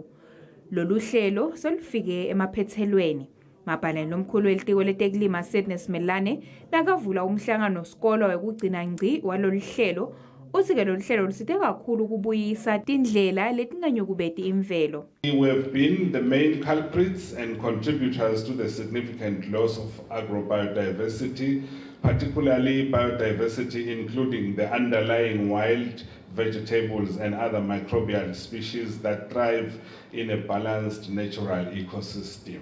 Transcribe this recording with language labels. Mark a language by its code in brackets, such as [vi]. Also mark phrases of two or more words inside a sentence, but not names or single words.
[ss] Lolu hlelo selufike emaphethelweni. Mabhalane lomkhulu welitiko letekulima Sydney Simelane nakavula umhlangano sikolwa wekugcina ngci walolu hlelo uthi ke lolu hlelo lusite kakhulu kubuyisa tindlela letinganyukubeti imvelo. [en] We have been the main culprits and contributors to the significant loss of agrobiodiversity, particularly biodiversity including the underlying wild vegetables and other microbial species that thrive in a balanced natural ecosystem.